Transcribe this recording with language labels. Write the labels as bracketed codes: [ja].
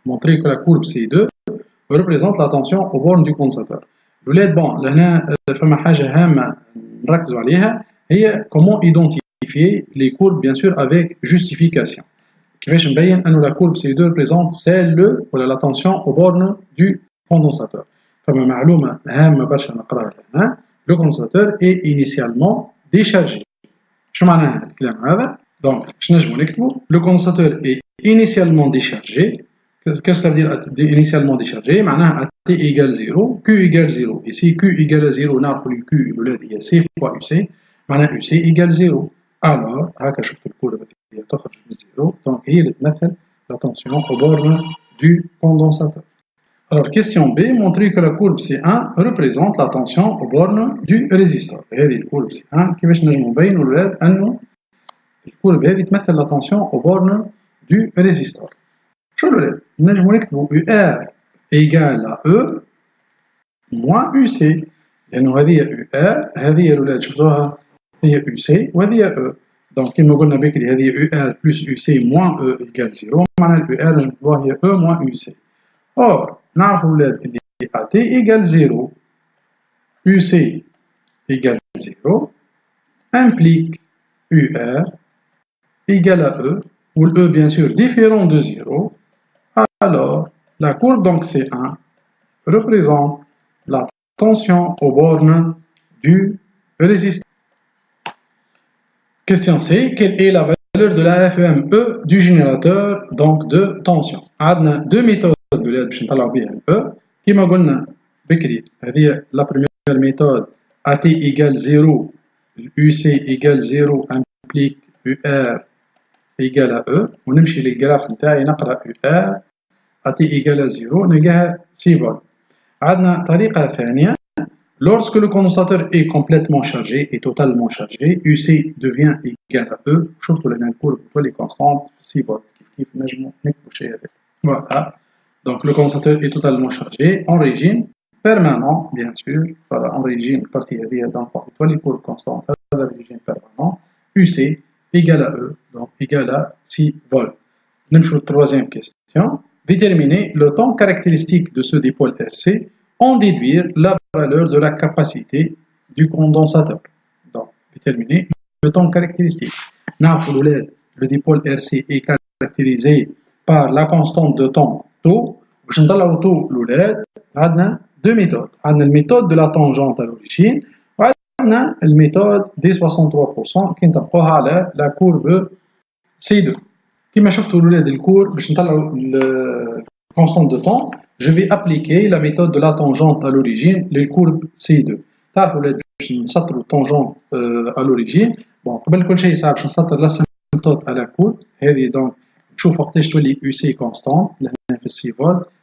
[fr] Montrer que la courbe C2 représente la tension aux bornes du condensateur. Bon, là, [ar] فما حاجة هامة نركزوا عليها هي [fr] comment identifier les courbes bien sûr avec justification. [ar] كيفاش نبين أن [fr] la courbe C2 représente celle ou la tension aux bornes du condensateur. [ar] فما معلومة هامة برشا نقراها هنا. [fr] Le condensateur est initialement déchargé. [ar] شو معناها الكلام هذا؟ [fr] Donc, je [ar] نجمو نكتبو [fr] le condensateur est initialement déchargé. Qu'est-ce que ça veut dire initialement déchargé? [ar] معناها [fr] T égale 0, Q égale 0. Et si Q égale à 0, [ar] نعرفوا [fr] le Q هي C fois UC, [ar] معناها [fr] UC égale 0. [ar] Alors, هكا شفت الكورة هي تخرج من 0, donc هي اللي تمثل [fr] la tension aux bornes du condensateur. Alors, question B, montrer que la courbe C1 représente la tension aux bornes du résisteur. [ar] هذه الكورب C1 كيفاش نجمو نبينوا الولاد أنه الكورب هذه تمثل [fr] la tension aux bornes du résisteur. [ar] شو الولاد؟ نجمو نكتبوا [fr] UR égale à E moins UC. [ar] لأنه هذه UR هذه الولاد شفتوها هي UC وهذه E. Donc كما قلنا بكري هذه [fr] UR plus UC moins E égale 0. [ar] معناها [fr] UR [ar] نكتبوها هي [fr] E moins UC. Or [ar] نعرفوا الولاد اللي [fr] AT égale 0 UC égale 0 implique UR égale à E où le E bien sûr différent de 0. Alors la courbe donc C1 représente la tension aux bornes du résisteur. Question C. Quelle est la valeur de la FEME du générateur donc de tension? On a deux méthodes [ar] باش نطلعوا بها [fr] E. [ar] كما قلنا بكري هذه [fr] la première méthode AT égale 0 UC égale 0 implique UR égale à E. [ar] ونمشي للجراف نتاعي نقرا UR AT égale à 0 نلقاها 6 فولت. عندنا طريقة ثانية. [fr] Lorsque le condensateur est complètement chargé et totalement chargé, UC devient égal à E. [ar] شفتوا لأن الكورب تولي constante 6 فولت. كيف نجمو نكتبوا شيء هذا. Voilà. [fr] Donc le condensateur est totalement chargé en régime permanent, bien sûr. Voilà, en régime partie هذه donc [ar] تولي الكورب [fr] constante هذا régime permanent. UC égale à E, donc égal à 6 volts. [ar] نمشوا [fr] troisième question. Déterminer le temps caractéristique de ce dipôle RC en déduire la valeur de la capacité du condensateur. Donc, déterminer le temps caractéristique. Le dipôle RC est caractérisé par la constante de temps tau. [ar] باش نطلعوا tau الولاد عندنا [fr] deux méthodes. عندنا الميثode de la tangente à l'origine [ar] وعندنا [fr] الميثode des 63% qui [ar] نطبقوها على [fr] la courbe C2. [ar] كما شفتوا الولاد الكور باش نطلعوا [fr] constante de temps, je vais appliquer la méthode de la tangente à l'origine, les courbes C2. [ar] تعرفوا الولاد باش نسطروا [fr] tangente à l'origine. [ar] Bon, قبل كل شيء صعب باش نسطر [fr] l'asymptote à la courbe. [ar] هذه donc نشوف وقتاش تولي UC constante لهنا في 6 فولت.